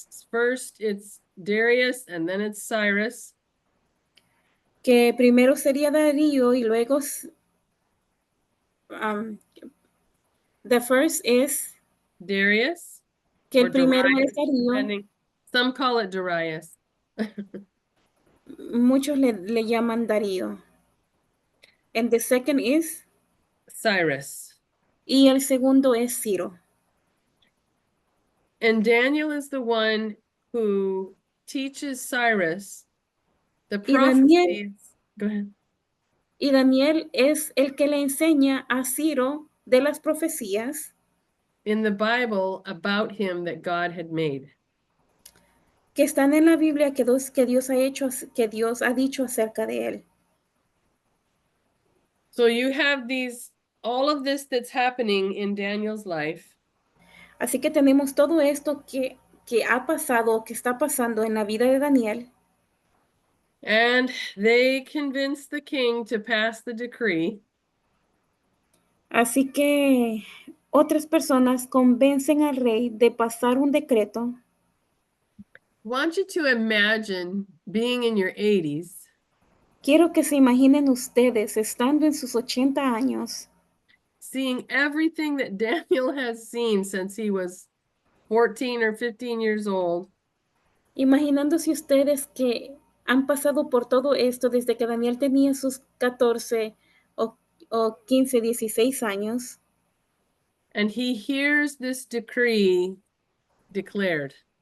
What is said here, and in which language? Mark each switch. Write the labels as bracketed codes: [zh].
[en] First it's Darius and then it's Cyrus. [es] que primero sería Darío y luego [en] the first is Darius. [es] que [en] or [es] el primero [en] Darius, [es] es Darío. [en] depending. Some call it Darius. [es] Muchos le llaman Darío. [en] And the second is Cyrus. [es] y el segundo es Ciro. [en] And Daniel is the one who teaches Cyrus the prophecies. Go ahead. [es] Y Daniel es el que le enseña a Ciro de las profecías [en] In the Bible about him that God had made. [es] que están en la Biblia que Dios ha dicho acerca de él. [en] So you have all of this that's happening in Daniel's life. [es] Así que tenemos todo esto que ha pasado, que está pasando en la vida de Daniel. [en] And they convinced the king to pass the decree. [es] Así que otras personas convencen al rey de pasar un decreto. [en] I want you to imagine being in your 80s. [es] Quiero que se imaginen ustedes estando en sus 80 años, [en] seeing everything that Daniel has seen since he was 14 or 15 years old. [es] imaginándose ustedes que han pasado por todo esto desde que Daniel tenía sus 14 o 15, 16 años. [en] And he hears this decree declared.